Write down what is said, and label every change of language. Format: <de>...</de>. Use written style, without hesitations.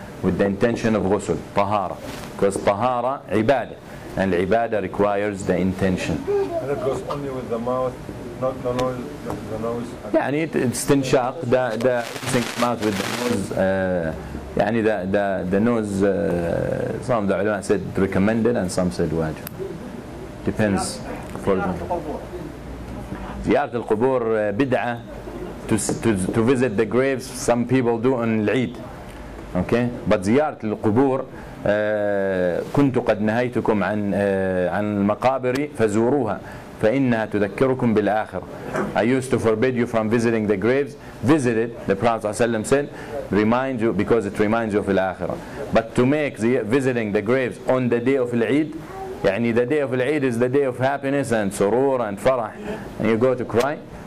<en>With the intention of ghusl, tahara, because tahara ibadah, and ibadah requires the intention. And it goes only with the mouth, not the nose, the nose. يعني استنشاق, the mouth with the nose. يعني the nose. Some of the ulama said recommended, and some said wajib. Depends. For</en> <ar>زيارة القبور بدعة.</ar> <en>To visit the graves, some people do on العيد. Okay, but</en> <ar>زيارة القبور كنت قد نهيتكم عن المقابر فزوروها فإنها تذكركم بالآخرة.</ar> <en>I used to forbid you from visiting the graves. Visit it, the Prophet ﷺ said, remind you, because it reminds you of الآخرة. But to make visiting the graves on the day of Eid, يعني the day of Eid is the day of happiness and surur and farah, and you go to cry.</en>